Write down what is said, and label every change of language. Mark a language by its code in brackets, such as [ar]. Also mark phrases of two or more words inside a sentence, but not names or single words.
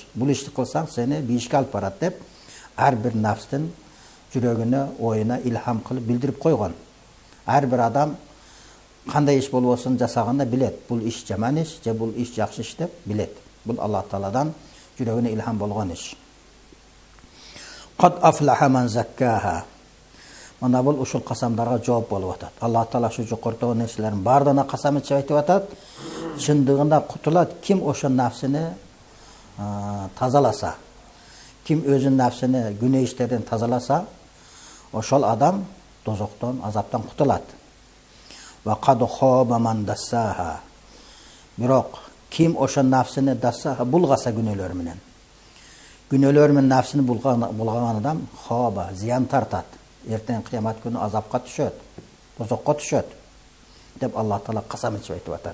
[ky] Бул ишти кылсаң, сени бийишке алып барат деп, ар бир нафстын жүрөгүнө, оюна илхам кылып билдирип койгон. Ар бир адам кандай иш болбосун жасаганда билет. Бул иш жаман иш, же бул иш жакшы иш деп билет. Бул Аллах Тааладан жүрөгүнө илхам болгон иш. [ar] قد أفلح من زكاها. [ky] Мана бул ушул касамдарга жооп болуп атат. Аллах Таала шу жокортогон нерселердин бардыгына касам айтып атат. Чындыгында кутулат ким ошо нафсини тазаласа, ким өзүнүн нафсини күнөө иштерден тазаласа, ошол адам дозоктон, азаптан кутулат. [ar] Ва قد خاب من دساها. [ky] Бирок ким ошо нафсини дассаха булгаса күнөөлөр менен. Күнөөлөр менен нафсини булгаган адам хаба, зыян тартат. Эртең кыямат күнү азапка түшөт, дозокко түшөт деп Аллах Таала касам айтып атат.